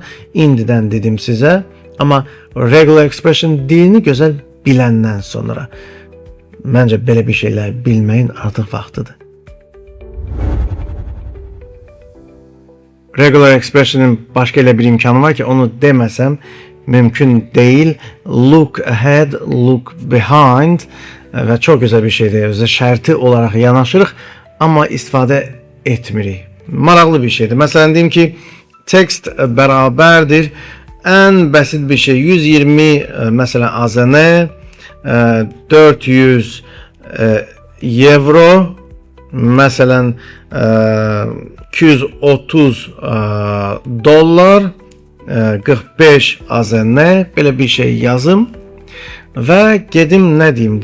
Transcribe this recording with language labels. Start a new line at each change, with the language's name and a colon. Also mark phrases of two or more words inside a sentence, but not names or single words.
Azerbaijani: İndidən dedim sizə, amma
English: regular expression
Azerbaijani: dilini gözəl biləndən sonra məncə belə bir şeylər bilməyin artıq vaxtıdır.
English: Regular expression'ın
Azerbaijani: başqa elə bir imkanı var ki, onu deməsəm mümkün deyil.
English: Look ahead, look behind
Azerbaijani: və çox gözəl bir şeydir. Özü şərti olaraq yanaşırıq, amma istifadə etmirik. Maraqlı bir şeydir. Məsələn deyim ki, tekst bərabərdir. Ən bəsit bir şey 120 məsələn AZN 400 euro məsələn 230 dollar 45 AZN belə bir şey yazım və gedim nə deyim?